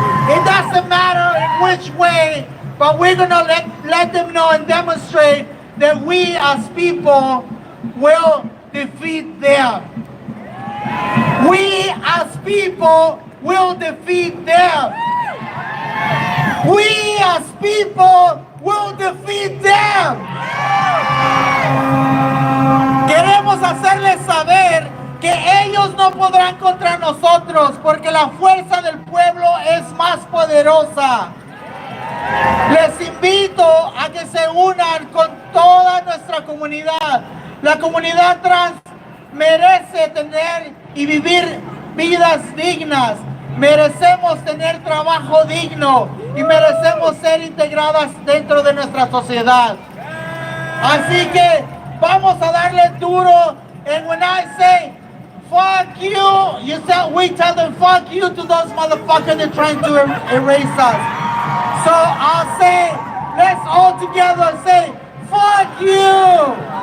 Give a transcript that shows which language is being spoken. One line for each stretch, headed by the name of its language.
English: It doesn't matter in which way, but we're gonna let them know and demonstrate that we as people will defeat them. We as people will defeat them. We as people will defeat them.
Spanish: Queremos hacerles saber que ellos no podrán contra nosotros porque la fuerza del pueblo es más poderosa. Les invito a que se unan con toda nuestra comunidad. La comunidad trans merece tener y vivir vidas dignas. Merecemos tener trabajo digno y merecemos ser integradas dentro de nuestra sociedad. Así que vamos a darle duro.
English: And when I say fuck you, we tell them fuck you to those motherfuckers that are trying to erase us. So I'll say, let's all together say, fuck you!